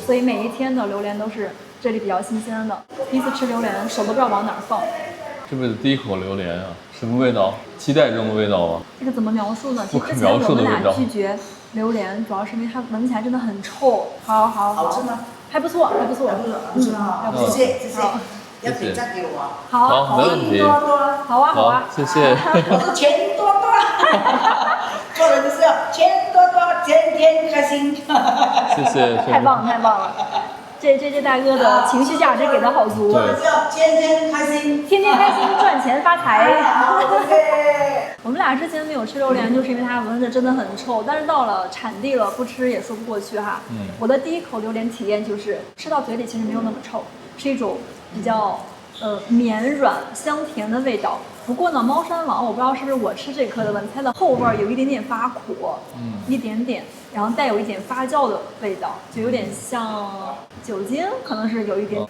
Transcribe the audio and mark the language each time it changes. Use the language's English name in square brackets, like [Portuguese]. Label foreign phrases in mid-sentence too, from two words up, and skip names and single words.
[Chinese] 所以每一天的榴莲都是这里比较新鲜的。第一次吃榴莲，手都不知道往哪儿放。这辈子第一口榴莲啊，什么味道？期待中的味道吗？这个怎么描述呢？不可描述的味道。之前我们俩拒绝榴莲，主要是因为它聞起來真的很臭。好吃嗎？ 還不錯，還不錯。謝謝。要點讚給我。好，沒問題。好啊，謝謝。我說錢多多，做人就是要錢多多，天天開心。謝謝。太棒了。這大哥的情緒價值給的好足。天天開心，天天開心，賺錢發財。我們倆之前沒有吃榴蓮，就是因為它聞着真的很臭，但是到了產地了，不吃也說不過去哈。我的第一口榴蓮體驗就是吃到嘴裡其實沒有那麼臭，是一種比較綿軟香甜的味道。不過呢，貓山王我不知道是不是我吃這顆的問題，它的後味有一點點發苦，一點點，然後帶有一點發酵的味道，就有點像酒精，可能是有一點。